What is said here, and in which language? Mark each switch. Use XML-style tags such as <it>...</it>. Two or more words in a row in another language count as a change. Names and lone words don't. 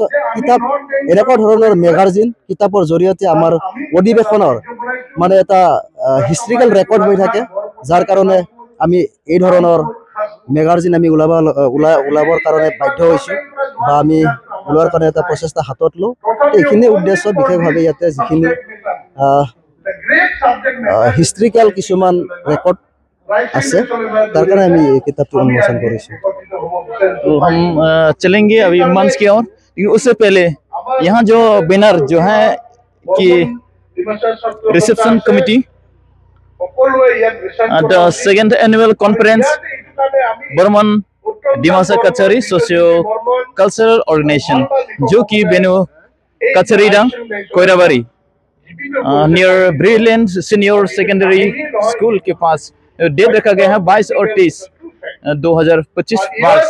<as>কিতাপ এনেকুৱা ধৰণৰ মেগাজিন, কিতাপৰ জৰিয়তে আমাৰ অধিৱেশনৰ মানে এটা</as> <en>historical record</en> <as>হৈ থাকে, যাৰ কাৰণে আমি এই ধৰণৰ মেগাজিন আমি ওলাবৰ কাৰণে বাধ্য হৈছো বা আমি ওলোৱাৰ কাৰণে এটা প্ৰচেষ্টা হাতত লওঁ। এইখিনি উদ্দেশ্য বিশেষভাৱে ইয়াতে যিখিনি হিষ্ট্ৰিকেল কিছুমান ৰেকৰ্ড আছে তাৰ কাৰণে আমি এই কিতাপটো উন্মোচন কৰিছো।</as> <hi>तो हम चलेंगे अभी मंच की ओर, लेकिन उससे पहले यहाँ जो बैनर जो है कि</hi> <en>reception committee the second annual conference</en> <hi>बर्मन डिमासा कचहरी सोशियो कल्चरल ऑर्गेनाइजेशन जो कि बेनु कचहरी डांग कोयराबारी नियर ब्रिलियंट सीनियर सेकेंडरी स्कूल के पास डेट रखा गया है 22 और 23 2025 मार्च।</hi>